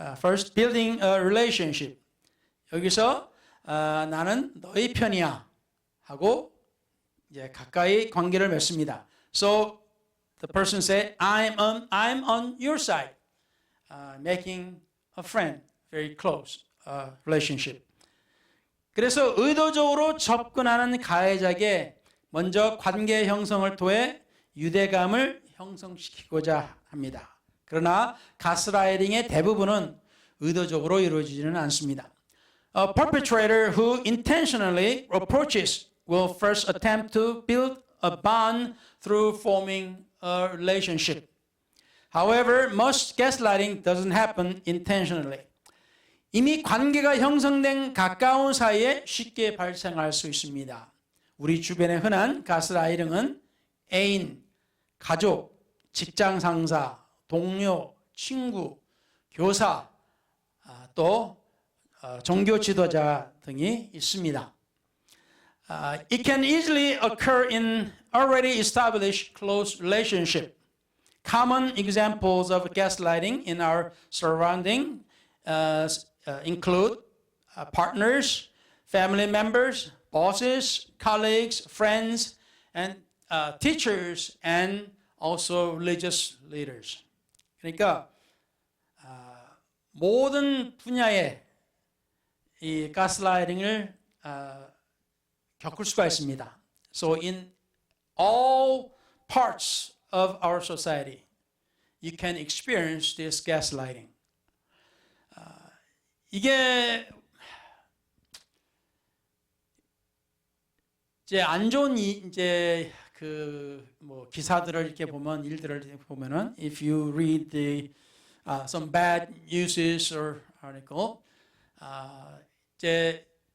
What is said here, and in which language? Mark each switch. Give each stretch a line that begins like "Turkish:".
English: First, building a relationship.
Korean: 여기서 나는 너의 편이야 하고 이제 가까이 관계를 맺습니다.
English: So the person say, I'm on your side, making a friend, very close relationship.
Korean: 그래서 의도적으로 접근하는 가해자에게 먼저 관계 형성을 통해 유대감을 형성시키고자 합니다. 그러나 가스라이팅의 대부분은 의도적으로 이루어지지는 않습니다.
English: A perpetrator who intentionally approaches will first attempt to build a bond through forming a relationship. However, most gaslighting doesn't happen intentionally.
Korean: 이미 관계가 형성된 가까운 사이에 쉽게 발생할 수 있습니다. 우리 주변에 흔한 가스라이팅은 애인, 가족, 직장 상사, 동료, 친구, 교사, 또 종교 지도자 등이 있습니다.
English: It can easily occur in already established close relationship. Common examples of gaslighting in our surrounding include partners, family members, bosses, colleagues, friends, and teachers, and also religious leaders.
Korean: 그러니까 모든 분야에 이 가스라이팅을 겪을 수가 있습니다.
English: So in all parts of our society, you can experience this gaslighting.
Korean: 이게 이제 안 좋은 이제 그 뭐 기사들을 이렇게 보면 일들을 보면은
English: if you read the some bad news or article,
Korean: 이제